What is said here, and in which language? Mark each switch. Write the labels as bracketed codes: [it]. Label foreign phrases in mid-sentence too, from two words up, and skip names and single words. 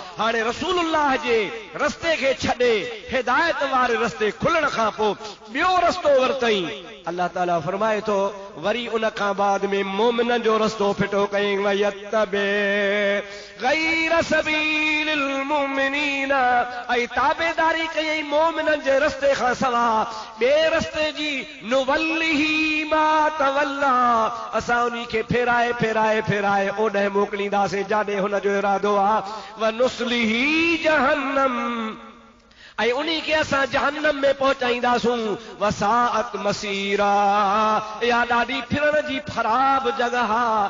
[sd] हाणे रसूलुल्लाह जे रस्ते खे छॾे हिदायत वारे रस्ते खुलण खां पोइ ॿियो रस्तो वरितई। अल्लाह ताला फरमाए थो, वरी उन खां बाद में मोमिननि जो रस्तो फिटो कयईं, [ar] ويتبع غير سبيل المؤمنين, [sd] ऐं ताबेदारी कयईं मोमिननि जे रस्ते खां सवाइ ॿिए रस्ते जी। [ar] نوله ما تولى, [sd] असां उन्ही खे फेराए फेराए फेराए ओॾे मोकिलींदासीं जाॾे हुन जो इरादो आहे। [ar] ونصله جهنم, [sd] ऐं उन्ही खे असां जहन्नम में पहुचाईंदासूं। [ar] وساءت مصيرا, [sd] इहा ॾाढी फिरण जी ख़राब जगह आहे।